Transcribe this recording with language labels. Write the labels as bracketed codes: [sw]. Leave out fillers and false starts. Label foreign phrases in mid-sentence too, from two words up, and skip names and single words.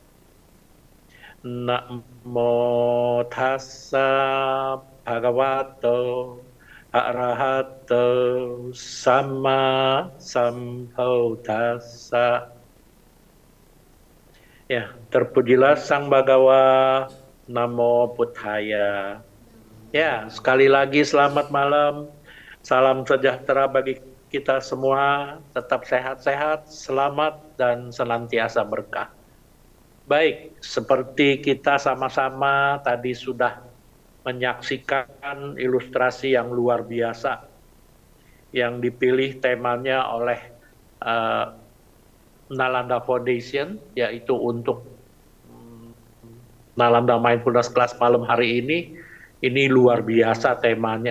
[pi] Namo tassa bhagavato arahato sama sambuddhassa. [id] Ya, terpujilah Sang Bhagawa. [pi] Namo Buddhaya. [id] Ya, sekali lagi selamat malam. Salam sejahtera bagi kita semua. Tetap sehat-sehat, selamat, dan senantiasa berkah. Baik, seperti kita sama-sama tadi sudah menyaksikan ilustrasi yang luar biasa yang dipilih temanya oleh Nalanda Foundation, yaitu untuk Nalanda Mindfulness Class malam hari ini luar biasa temanya.